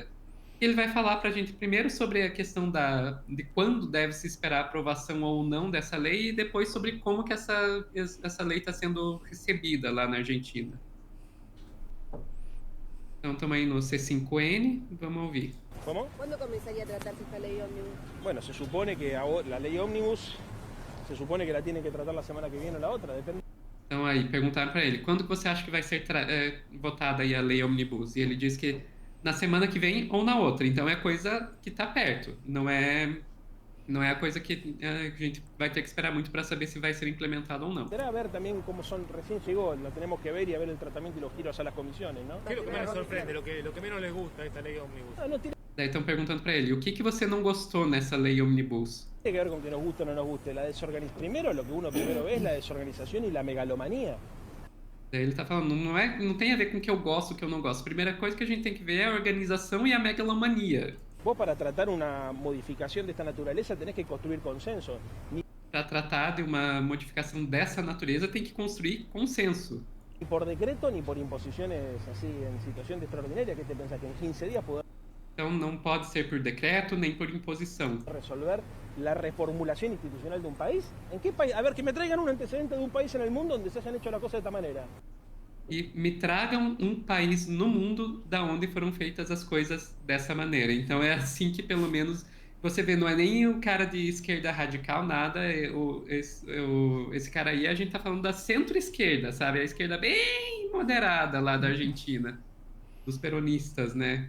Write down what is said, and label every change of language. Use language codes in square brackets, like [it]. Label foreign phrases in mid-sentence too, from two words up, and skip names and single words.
[pt] Ele vai falar para a gente primeiro sobre a questão de quando deve se esperar a aprovação ou não dessa lei e depois sobre como que essa lei está sendo recebida lá na Argentina. Então, estamos aí no C5N, vamos ouvir. [es] ¿Cómo? ¿Cuándo comenzaría a tratarse esta ley ómnibus? Bueno, se supone que la ley ómnibus se supone que la tienen que tratar la semana que viene o la otra, depende. [pt] Então, Então aí perguntaram para ele, quando que você acha que vai ser votada aí a lei Omnibus? E ele disse que na semana que vem ou na outra. Então é coisa que está perto. Não é a coisa que a gente vai ter que esperar muito para saber se vai ser implementado ou não. [es] Será ver también cómo son, recién llegó, lo tenemos que ver y a ver el tratamiento y los giros a las comisiones, ¿no? ¿Qué es lo que más les sorprende, lo que menos les gusta de esta ley ómnibus? No tiene [pt] Daí estão perguntando para ele, o que você não gostou nessa lei Omnibus? [es] que ver con que nos guste o no nos guste. La desorganización, primero, lo que uno primero ve es la desorganización y la megalomanía. [pt] Daí ele tá falando, não tem a ver com o que eu gosto, o que eu não gosto. A primeira coisa que a gente tem que ver é a organização e a megalomania. [es] Vos para tratar una modificación de esta naturaleza tenés que construir consenso. [pt] Para tratar de uma modificação dessa natureza, tem que construir consenso. [es] Ni por decreto ni por imposiciones así en situación de extraordinaria. ¿Qué te pensás? Que en 15 días poder [pt] Então não pode ser por decreto nem por imposição. [es] resolver la reformulación institucional de un país. ¿En qué país? A ver, que me traigan un antecedente de un país en el mundo donde se hayan hecho las cosas de esta manera. [pt] E me tragam um país no mundo da onde foram feitas as coisas dessa maneira. Então é assim que pelo menos você vê, não é nem o cara de esquerda radical, nada. Esse cara aí, a gente tá falando da centro-esquerda, sabe? A esquerda bem moderada lá da Argentina, dos peronistas, né?